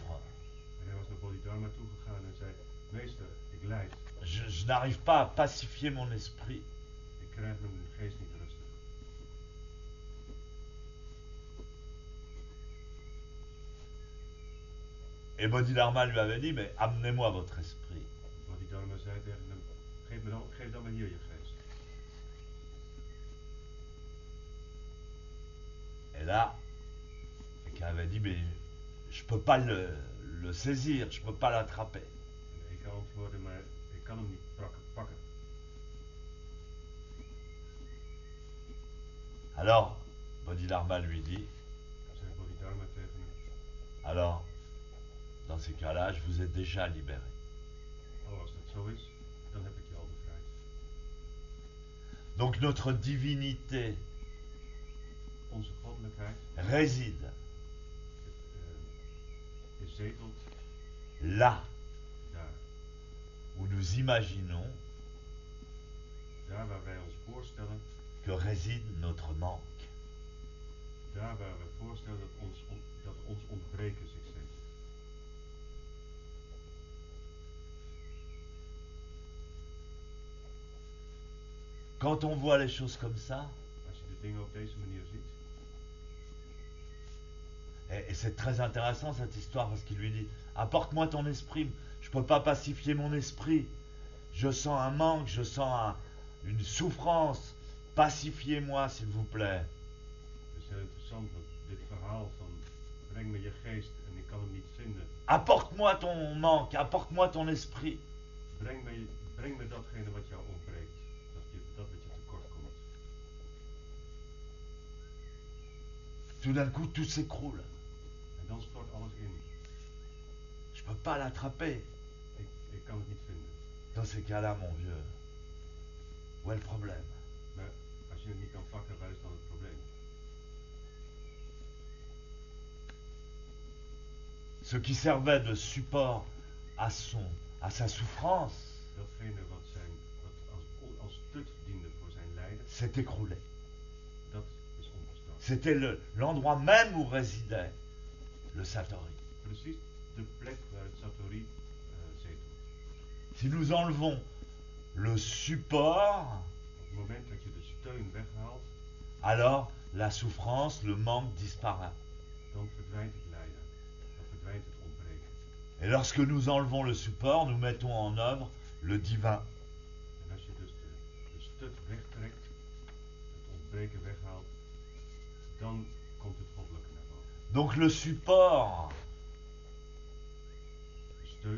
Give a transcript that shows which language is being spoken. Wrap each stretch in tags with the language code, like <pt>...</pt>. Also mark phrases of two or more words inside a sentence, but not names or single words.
<nl>En hij was naar Bodhidharma toegegaan en zei: Meester, ik lijd.</nl> <fr>Je n'arrive pas à pacifier mon esprit.</fr> <nl>Ik krijg mijn geest niet rustig.</nl> <fr>Et Bodhidharma lui avait dit, mais amenez-moi votre esprit.</fr> <nl>Bodhidharma zei tegen hem: geef dan maar hier je geest.</nl> <fr>Et là, quelqu'un avait dit, mais je peux pas le saisir, je peux pas l'attraper.</fr> <nl>En ik antwoordde: maar ik kan hem niet pakken.</nl> <fr>Alors, Bodhidharma lui dit,</fr> <nl>Zei Bodhidharma tegen hem:</nl> <fr>alors, dans ces cas-là, je vous ai déjà libéré.</fr> <nl>oh, als dat zo is, dan heb ik je al bevrijd.</nl> <fr>Donc notre divinité</fr> <nl>Onze goddelijkheid</nl> <fr>réside</fr> <nl>is zetelt</nl> <fr>là</fr> <nl>daar.</nl> <fr>où nous imaginons</fr> <nl>Daar waar wij ons voorstellen,</nl> <fr>que réside notre manque.</fr> <nl>daar waar we voorstellen dat ons ontbreken zich zetelt.</nl> <fr>Quand on voit les choses comme ça,</fr> <nl>Als je de dingen op deze manier ziet,</nl> <fr>et c'est très intéressant cette histoire parce qu'il lui dit, apporte-moi ton esprit, je ne peux pas pacifier mon esprit, je sens un manque, je sens une souffrance, pacifiez-moi s'il vous plaît.</fr> <nl>het is heel interessant dat dit verhaal van breng me je geest en ik kan hem niet vinden.</nl> <fr>Apporte-moi ton manque, apporte-moi ton esprit.</fr> <nl>Breng me datgene wat jou ontbreekt, dat wat je tekort komt.</nl> <fr>Tout d'un coup, tout s'écroule.</fr> <nl>En dan stort alles in.</nl> <fr>Je ne peux pas l'attraper.</fr> <nl>Ik kan het niet vinden.</nl> <fr>Dans ces cas-là, mon vieux, où est le problème?</fr> <nl>Maar als je het niet kan pakken, waar is dan het probleem?</nl> <fr>Ce qui servait de support à sa souffrance</fr> <nl>Datgene wat als stut diende voor zijn lijden,</nl> <fr>s'est écroulé.</fr> <nl>dat is omgestort.</nl> <fr>C'était l'endroit même où résidait le Satori.</fr> <nl>Precies de plek waar het Satori zetelt.</nl> <fr>Si nous enlevons le support,</fr> <nl>Op het moment dat je de steun weghaalt,</nl> <fr>alors la souffrance, le manque disparaît.</fr> <nl>dan verdwijnt het lijden. Dan verdwijnt het ontbreken.</nl> <fr>Et lorsque nous enlevons le support, nous mettons en œuvre le divin.</fr> <nl>En als je dus de stut wegtrekt, het ontbreken weghaalt, dan komt het goddelijke naar boven.</nl> <fr>Donc le support,</fr> <nl>De steun,</nl>